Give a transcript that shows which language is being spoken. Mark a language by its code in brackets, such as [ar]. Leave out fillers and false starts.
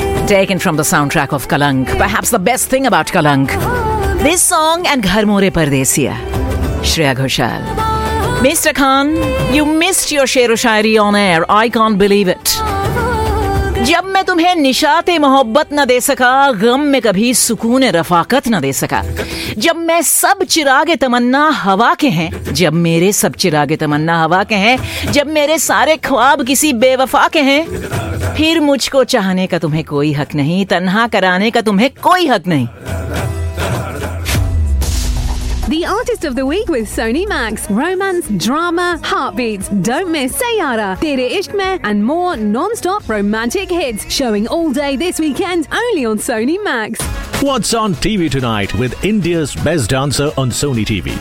[en] taken from the soundtrack of Kalank. Perhaps the best thing about Kalank. This song and Ghar More Pardesia. Shreya Ghoshal. Mr. Khan, you missed your Sher o Shayari on air. I can't believe it. [hi] जब मैं तुम्हें निशाते मोहब्बत न दे सका, गम में कभी सुकून रफाकत न दे सका, जब मैं सब चिरागे तमन्ना हवा के हैं, जब मेरे सब चिरागे तमन्ना हवा के हैं, जब मेरे सारे ख्वाब किसी बेवफा के हैं, फिर मुझको चाहने का तुम्हें कोई हक नहीं, तन्हा कराने का तुम्हें कोई हक नहीं। [en] The artist of the week with Sony Max. Romance, drama, heartbeats. Don't miss Sayara, Tere Ishq Mein, and more non-stop romantic hits. Showing all day this weekend only on Sony Max. What's on TV tonight with India's best dancer on Sony TV?